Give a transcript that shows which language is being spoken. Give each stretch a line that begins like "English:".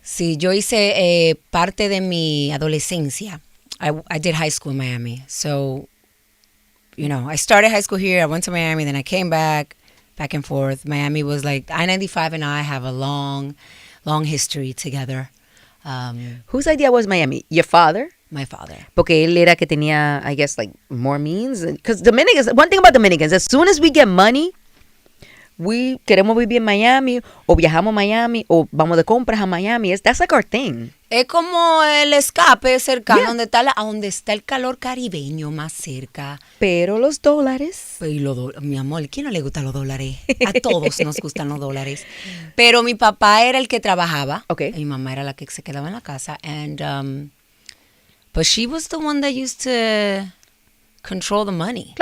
Spanish: Sí, yo hice parte de mi adolescencia.
English: I did high school in Miami. So, I started high school here. I went to Miami. Then I came back and forth. Miami was like, I-95 and I have a long, long history together. Whose idea was Miami? Your father? My father.
Spanish: Porque él era que tenía,
English: I guess, like, more means. Because Dominicans, one thing about Dominicans, as soon as we get money, we
Spanish: queremos vivir en Miami, o viajamos a Miami,
English: o vamos de compras a Miami. That's like our thing.
Spanish: Es como el escape cercano,
English: Yeah.
Spanish: donde está el calor caribeño más cerca. Pero los dólares. Y mi amor, ¿quién no le gustan los dólares? A todos nos gustan los dólares. Pero mi papá era el que trabajaba.
English: Okay.
Spanish: Y mi mamá era la que se quedaba en la casa.
English: And, but she was the one that used to control the money.